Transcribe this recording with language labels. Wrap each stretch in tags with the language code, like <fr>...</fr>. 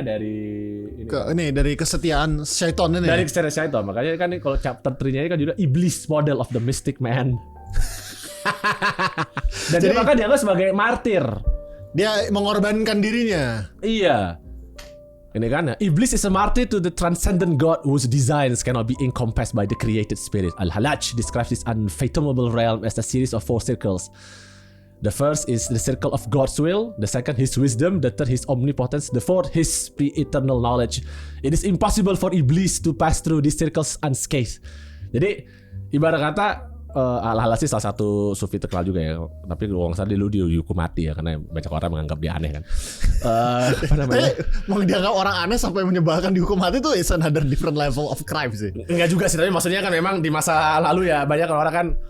<id>dari kesetiaan syaitan ini. Dari kesetiaan syaitan. Makanya kan kalau chapter 3-nya kan juga iblis</id> <en>model of the mystic man.</en> <id>Dan jadi, dia maka dianggap sebagai martir. Dia mengorbankan dirinya. Iya. Ini kan</id> <en>iblis is a martyr to the transcendent God whose designs cannot be encompassed by the created spirit. Al-Halaj describes this unfathomable realm as a series of 4 circles. The first is the circle of God's will, the second His wisdom, the third His omnipotence, the fourth His pre-eternal knowledge. It is impossible for iblis to pass through these circles unscathed.</en> <id>Jadi ibarat kata Al-Halaj sih salah satu sufi terkenal juga ya. Tapi kalau nggak salah dulu dia dihukum mati ya karena banyak orang menganggap dia aneh kan. Apa namanya? Mau dianggap orang aneh sampai menyebalkan dihukum mati itu</id> <en>is another different level of crime</en> <id>sih. Enggak juga sih, tapi maksudnya kan memang di masa lalu ya banyak orang kan.</id>